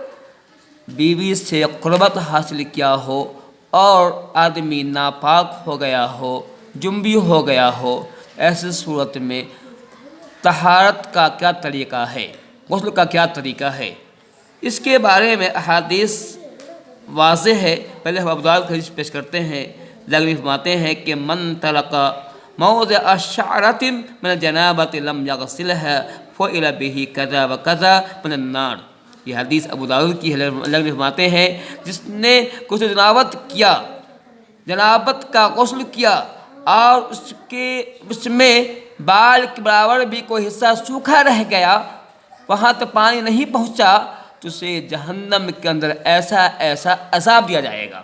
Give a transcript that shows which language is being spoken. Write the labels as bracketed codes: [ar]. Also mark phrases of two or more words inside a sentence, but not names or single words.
[ur] بیوی سے قربت حاصل کیا ہو اور آدمی ناپاک ہو گیا ہو، جنبی ہو گیا ہو، ایسی صورت میں طہارت کا کیا طریقہ ہے، غسل کا کیا طریقہ ہے، اس کے بارے میں احادیث واضح ہے۔ پہلے ہم ابو داؤد کی حدیث پیش کرتے ہیں، لغوی فرماتے ہیں کہ [ar] من ترک موضع شعرۃ من الجنابۃ لم یغسلها فعل به کذا و کذا من النار۔ [ur] یہ حدیث ابو داؤد کی ہے۔ لغوی فرماتے ہیں جس نے غسل جنابت کیا، جنابت کا غسل کیا، اور اس میں بال کے برابر بھی کوئی حصہ سوکھا رہ گیا، وہاں تو پانی نہیں پہنچا، تو اسے جہنم کے اندر ایسا عذاب دیا جائے گا۔